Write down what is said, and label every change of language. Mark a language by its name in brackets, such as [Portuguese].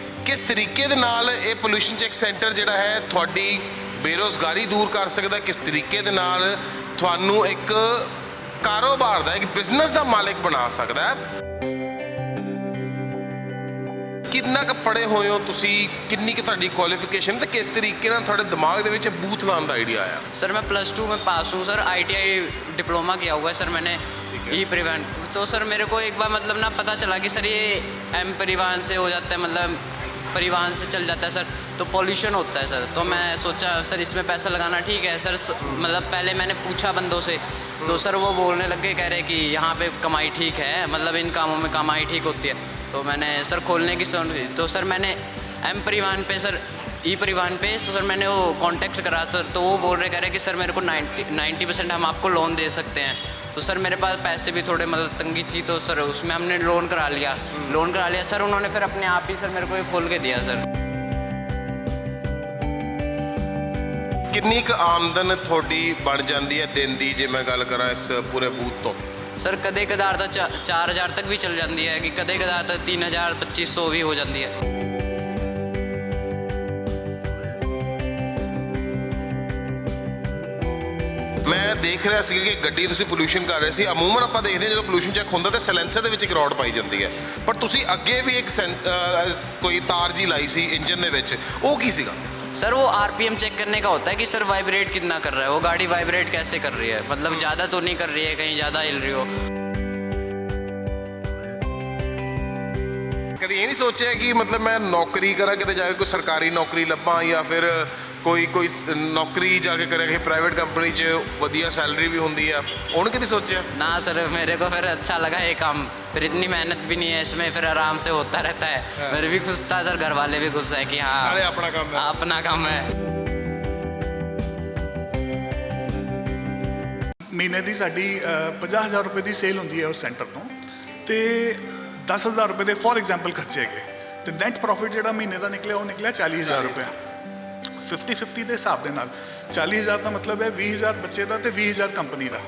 [Punjabi] ਕਿਸ ਤਰੀਕੇ ਦੇ ਨਾਲ ਇਹ ਪੋਲੂਸ਼ਨ ਚੈੱਕ ਸੈਂਟਰ ਜਿਹੜਾ ਹੈ ਤੁਹਾਡੀ ਬੇਰੁਜ਼ਗਾਰੀ ਦੂਰ ਕਰ ਸਕਦਾ, ਕਿਸ ਤਰੀਕੇ ਦੇ ਨਾਲ ਤੁਹਾਨੂੰ ਇੱਕ ਕਾਰੋਬਾਰ ਦਾ, ਇੱਕ ਬਿਜ਼ਨਸ ਦਾ ਮਾਲਕ ਬਣਾ ਸਕਦਾ ਹੈ। ਕਿੰਨਾ ਕੁ ਪੜ੍ਹੇ ਹੋਏ ਹੋ ਤੁਸੀਂ, ਕਿੰਨੀ ਕੁ ਤੁਹਾਡੀ ਕੁਆਲੀਫਿਕੇਸ਼ਨ ਤੇ ਕਿਸ ਤਰੀਕੇ ਨਾਲ ਤੁਹਾਡੇ ਦਿਮਾਗ ਦੇ ਵਿੱਚ ਬੂਥ ਲਾਉਣ ਦਾ ਆਈਡੀਆ आया? [Hindi] सर मैं +2 में पास हूँ सर, ITI डिप्लोमा किया हुआ है सर मैंने ई परिवहन। तो सर मेरे को एक बार मतलब ना पता चला कि सर ये M परिवहन से हो जाता है, मतलब परिवहन से चल जाता है सर, तो पॉल्यूशन होता है सर। तो मैं सोचा सर इसमें पैसा लगाना ठीक है सर। मतलब पहले मैंने पूछा बंदों से तो सर वो बोलने लग गए, कह रहे कि यहाँ पे कमाई ठीक है, मतलब इन कामों में कमाई ठीक होती है। तो मैंने सर खोलने की तो सर मैंने M परिवहन पे सर, ई परिवहन पे सर मैंने वो कांटेक्ट करा सर। तो वो बोल रहे, कह रहे कि सर मेरे को 90% हम आपको लोन दे सकते हैं। तो सर मेरे पास पैसे भी थोड़े मतलब तंगी थी, तो सर उसमें हमने लोन करा लिया सर। उन्होंने फिर अपने आप ही सर मेरे को ये खोल के दिया सर। [Punjabi] ਕਿੰਨੀ ਕੁ ਆਮਦਨ ਤੁਹਾਡੀ ਬਣ ਜਾਂਦੀ ਹੈ ਦਿਨ ਦੀ, ਜੇ ਮੈਂ ਗੱਲ ਕਰਾਂ ਇਸ ਪੂਰੇ ਬੂਥ ਤੋਂ? [Hindi] सर कदे कदार तो 4000 तक भी चल जाती है, कि कदे कदार तो 3000 2500 भी हो जाती है। [Punjabi] ਮੈਂ ਦੇਖ ਰਿਹਾ ਸੀ ਕਿ ਗੱਡੀ ਤੁਸੀਂ ਪੋਲੂਸ਼ਨ ਕਰ ਰਹੇ ਸੀ। ਅਮੂਮਨ ਆਪਾਂ ਦੇਖਦੇ ਹਾਂ ਜਦੋਂ ਪੋਲੂਸ਼ਨ ਚੈੱਕ ਹੁੰਦਾ ਤਾਂ ਸਾਇਲੈਂਸਰ ਦੇ ਵਿੱਚ ਇੱਕ ਰੋਡ ਪਾਈ ਜਾਂਦੀ ਹੈ, ਪਰ ਤੁਸੀਂ ਅੱਗੇ ਵੀ ਇੱਕ ਕੋਈ ਤਾਰ ਜੀ ਲਾਈ ਸੀ ਇੰਜਨ ਦੇ ਵਿੱਚ, ਉਹ ਕੀ ਸੀਗਾ? [Hindi] सर वो RPM चेक करने का होता है कि सर वाइब्रेट कितना कर रहा है, वो गाड़ी वाइब्रेट कैसे कर रही है, मतलब ज़्यादा तो नहीं कर रही है, कहीं ज़्यादा हिल रही हो। [Punjabi] ਕਦੀ ਇਹ ਨਹੀਂ ਸੋਚਿਆ ਕਿ ਮਤਲਬ ਮੈਂ ਨੌਕਰੀ ਕਰਾਂ, ਕਿਤੇ ਜਾ ਕੇ ਕੋਈ ਸਰਕਾਰੀ ਨੌਕਰੀ ਲੱਭਾਂ ਜਾਂ ਫਿਰ ਕੋਈ ਨੌਕਰੀ ਜਾ ਕੇ ਕਰਾਂਗੇ ਪ੍ਰਾਈਵੇਟ ਕੰਪਨੀ 'ਚ, ਵਧੀਆ ਸੈਲਰੀ ਵੀ ਹੁੰਦੀ ਆ, ਉਹਨੂੰ ਕਦੀ ਸੋਚਿਆ? [Hindi] ना सर मेरे को फिर अच्छा लगा ये काम, फिर इतनी मेहनत भी नहीं है इसमें, फिर आराम से होता रहता है। मेरे भी खुश था सर, घर वाले भी खुश है कि हाँ अपना काम है, अपना काम है। [Punjabi] ਮਹੀਨੇ ਦੀ ਸਾਡੀ 50,000 ਰੁਪਏ ਦੀ ਸੇਲ ਹੁੰਦੀ ਹੈ ਉਸ ਸੈਂਟਰ ਤੋਂ, ਤੇ 10,000 ਰੁਪਏ ਦੇ ਫੋਰ ਐਗਜ਼ਾਮਪਲ ਖਰਚੇ ਗਏ, ਤੇ ਨੈਟ ਪ੍ਰੋਫਿਟ ਜਿਹੜਾ ਮਹੀਨੇ ਦਾ ਨਿਕਲਿਆ ਉਹ ਨਿਕਲਿਆ 40,000 ਰੁਪਏ। 50-50 ਦੇ ਹਿਸਾਬ ਦੇ ਨਾਲ 40,000 ਦਾ ਮਤਲਬ ਹੈ 20,000 ਬੱਚੇ ਦਾ ਤੇ 20,000 ਕੰਪਨੀ ਦਾ।